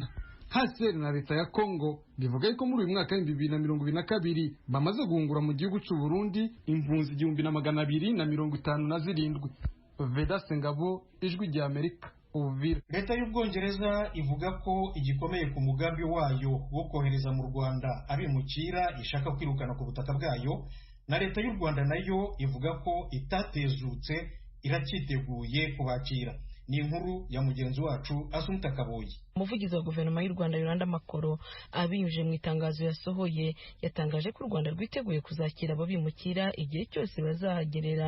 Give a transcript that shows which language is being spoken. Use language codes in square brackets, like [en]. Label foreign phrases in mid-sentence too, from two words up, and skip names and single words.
[rw] Haseri na leta ya Kongo bivuga ko muri uyu mwaka wa 2022 bamaze guhungura mu gihugu cy'u Burundi impunzi 1257. Vedaste Ngabo, Ijwi ry'Amerika, Uvira. Leta y'Ubwongereza ivuga ko igikomeye ku mugambi wayo wo kohereza mu Rwanda abimukira ishaka kwirukana ku butaka bwayo, na leta y'u Rwanda nayo ivuga ko itatezutse iracyiteguye kubakira. ni inkuru ya mugenzi wacu Asumta Kaboyi. Umuvugizi wa guverinoma y'u Rwanda Yolanda Makoro abinyujije mu itangazo yasohoye yatangaje ko u Rwanda rwiteguye kuzakira abo bimukira igihe cyose bazahagerera.